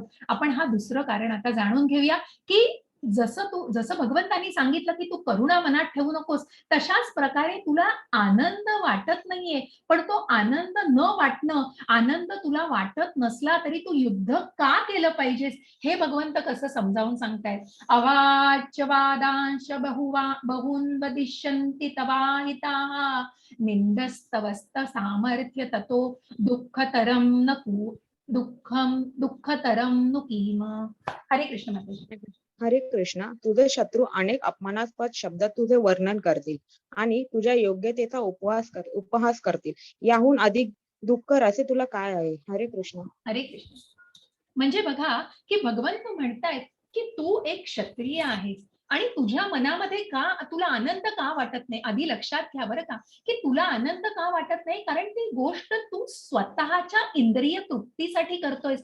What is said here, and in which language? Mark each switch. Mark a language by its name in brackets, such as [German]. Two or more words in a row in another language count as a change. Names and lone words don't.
[Marathi] आपण हा दुसरं कारण आता जाणून घेऊया, की जसं भगवंतांनी सांगितलं की तू करुणा मनात ठेवू नकोस, तशाच प्रकारे तुला आनंद वाटत नाहीये, पण तो आनंद न वाटणं, आनंद तुला वाटत नसला तरी तू युद्ध का केलं पाहिजेस, हे भगवंत कसं समजावून सांगतायत. [Sanskrit] अवाच्य वादांश बहून वदिष्यन्ति तवाहिताः निंदस्तवस्त सामर्थ्य ततो दुःखतरं न दुःखतरं नु किम. [Marathi] हरे कृष्ण माताजी. हरे कृष्णा. तुझे शत्रू अनेक अपमानास्पद शब्दात तुझे वर्णन करतील आणि तुझ्या योग्यतेचा उपहास करतील. याहून अधिक दुःखर असे तुला काय आहे? हरे कृष्ण. हरे कृष्ण. म्हणजे बघा, की भगवंत म्हणतायत की तू एक क्षत्रिय आहेस आणि तुझ्या मनामध्ये तुला आनंद का वाटत नाही. आधी लक्षात घ्या बरं का, की तुला आनंद का वाटत नाही, कारण ती गोष्ट तू स्वतःच्या इंद्रिय तृप्तीसाठी करतोयस.